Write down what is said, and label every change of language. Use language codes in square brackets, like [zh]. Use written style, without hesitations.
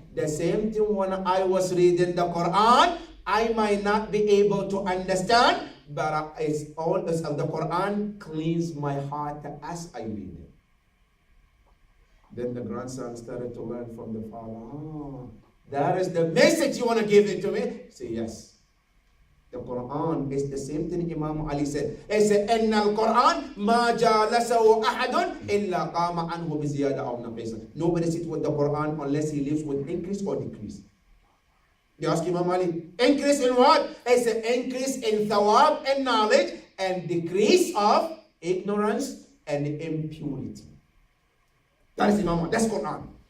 [en] The same thing when I was reading the Quran, I might not be able to understand, but it's all as the Quran cleans my heart as I read it. Then the grandson started to learn from the father. Oh, that is the message you want to give it to me? Say yes. The Quran is the same thing Imam Ali said. He said, [ar] إِنَّ الْقُرْآنِ مَا جَالَسَهُ أَحَدٌ إِلَّا قَامَ عَنْهُ بِزِيَادَةٍ أَوْ نَقِيصٍ. [en] Nobody sits with the Quran unless he lives with increase or decrease. You ask Imam Ali, increase in what? He said, increase in thawab and knowledge and decrease of ignorance and impurity. That is Imam Ali. That's Quran.